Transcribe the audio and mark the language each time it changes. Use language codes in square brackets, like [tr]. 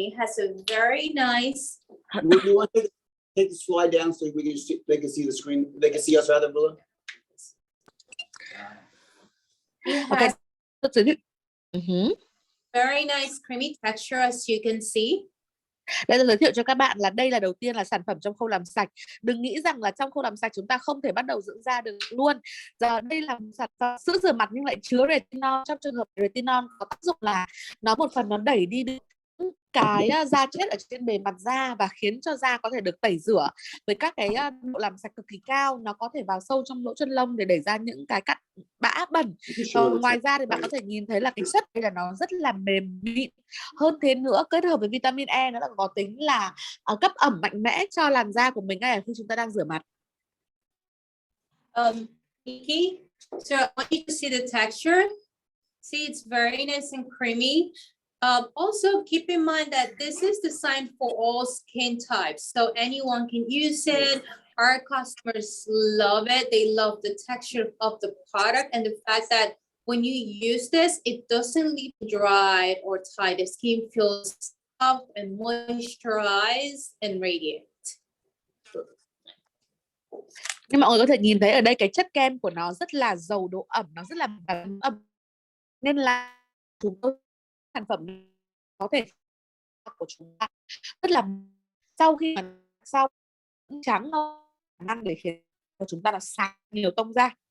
[en] It has a very nice. You want to take the slide down so we can they can see the screen. They can see us rather, Willa. Okay. Very nice creamy texture, as you can see. [vi] Đây là giới thiệu cho các bạn là đây là đầu tiên là sản phẩm trong khâu làm sạch. Đừng nghĩ rằng là trong khâu làm sạch chúng ta không thể bắt đầu dưỡng da được luôn. Giờ đây là một sản phẩm sữa rửa mặt nhưng lại chứa retinol. Trong trường hợp retinol có tác dụng là nó một phần nó đẩy đi cái da chết ở trên bề mặt da và khiến cho da có thể được tẩy rửa với các cái độ làm sạch cực kỳ cao. Nó có thể vào sâu trong lỗ chân lông để đẩy ra những cái cặn bã bẩn. Ngoài ra thì bạn có thể nhìn thấy là cái chất đây là nó rất là mềm mịn. Hơn thế nữa, kết hợp với vitamin E nó đã có tính là cấp ẩm mạnh mẽ cho làn da của mình ngay khi chúng ta đang rửa mặt. [en] Nikki, so I want you to see the texture. See, it's very nice and creamy. Also, keep in mind that this is designed for all skin types, so anyone can use it. Our customers love it. They love the texture of the product and the fact that when you use this, it doesn't leave dry or tight. The skin feels soft and moisturized and radiant. [vi] Nhưng mọi người có thể nhìn thấy ở đây cái chất kem của nó rất là giàu độ ẩm, nó rất là ẩm, nên là chúng tôi sản phẩm có thể của chúng ta rất là sau khi mà sau trắng nó năng để khiến cho chúng ta là sáng nhiều tông da.